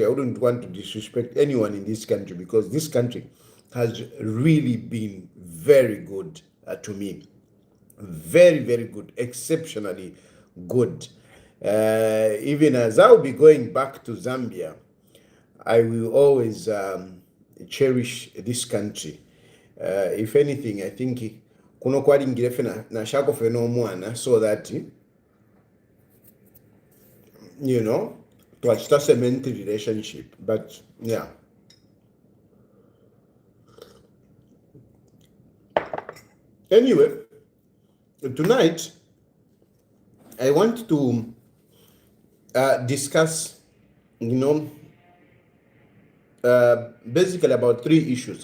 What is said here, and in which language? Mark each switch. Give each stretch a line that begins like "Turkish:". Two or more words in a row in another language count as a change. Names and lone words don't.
English: I wouldn't want to disrespect anyone in this country, because this country has really been very good to me. Very, very good, exceptionally good. Even as I'll be going back to Zambia, I will always cherish this country. If anything, I think
Bemba: kuno kwalingira fe na shako fe no mwana,
English: so that to cement relationship. But yeah. Anyway, tonight I want to discuss, basically about 3 issues.